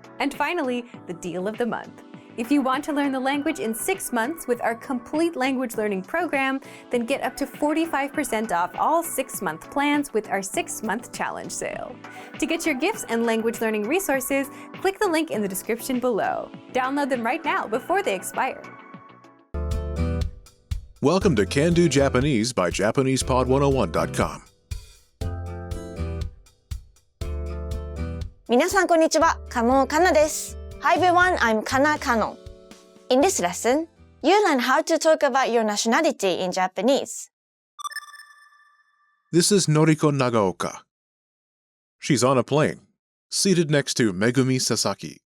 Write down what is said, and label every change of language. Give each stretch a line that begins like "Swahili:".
English: And finally, the deal of the month. If you want to learn the language in 6 months with our complete language learning program, then get up to 45% off all 6-month plans with our 6-month challenge sale. To get your gifts and language learning resources, click the link in the description below. Download them right now before they expire. Welcome to Can Do Japanese by JapanesePod101.com.
Japanese: 皆さんこんにちは、加納かなです。
English: Hi everyone, I'm Kana Kano. In this lesson, you learn how to talk about your nationality in Japanese. This is Noriko Nagaoka. She's on a plane, seated next to Megumi Sasaki.